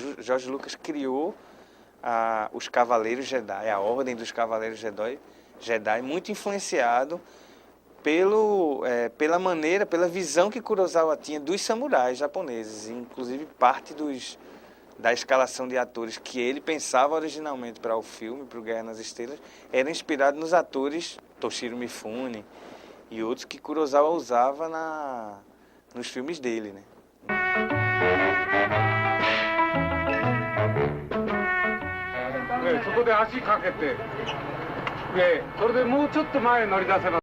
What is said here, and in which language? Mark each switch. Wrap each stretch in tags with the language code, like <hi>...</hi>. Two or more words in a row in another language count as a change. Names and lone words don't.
<pt>George Lucas criou os Cavaleiros Jedi, a Ordem dos Cavaleiros Jedi, muito influenciado pela visão que Kurosawa tinha dos samurais japoneses, inclusive parte da escalação de atores que ele pensava originalmente para o filme, para o Guerra nas Estrelas, era inspirado nos atores Toshiro Mifune e outros que Kurosawa usava nos filmes dele, né?</pt> <ja>そこで足かけて、それでもうちょっと前に乗り出せば</ja>